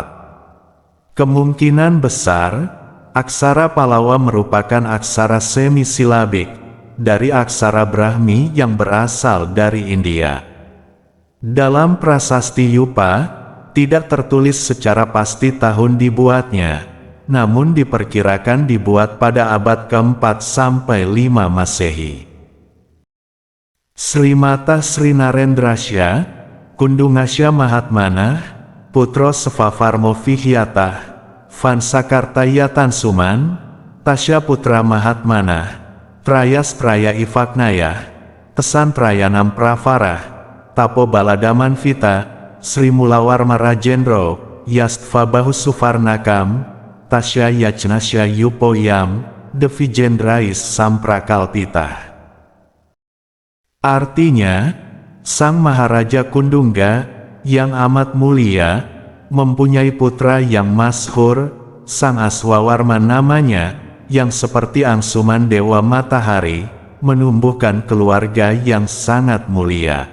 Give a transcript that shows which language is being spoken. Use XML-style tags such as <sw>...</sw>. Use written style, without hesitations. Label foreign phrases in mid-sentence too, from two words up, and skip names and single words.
<id>Kemungkinan besar, aksara Pallava merupakan aksara semisilabik, dari aksara Brahmi yang berasal dari India. Dalam prasasti Yupa, tidak tertulis secara pasti tahun dibuatnya, namun diperkirakan dibuat pada abad ke-4 sampai 5 Masehi.</id> <sa>Srimata Srinarendrasya, Kundungasya Mahatmanah, Putro Sevafarmo Vihyatah, Vansakartaya Tansuman, Tasya Putra Mahatmanah, Trayas Traya Ivaknaya, Tesan Trayanam Pravarah, Tapo Baladaman Vita, Sri Mulawarma Rajendro, Yastva Bahu Suvarnakam, Tasya Yajnasya Yupoyam, Devijendrais Samprakalpitah.</sa> <id>Artinya, Sang Maharaja Kundungga, yang amat mulia, mempunyai putra yang masyhur, Sang Aswawarman namanya, yang seperti angsuman Dewa Matahari, menumbuhkan keluarga yang sangat mulia.</id>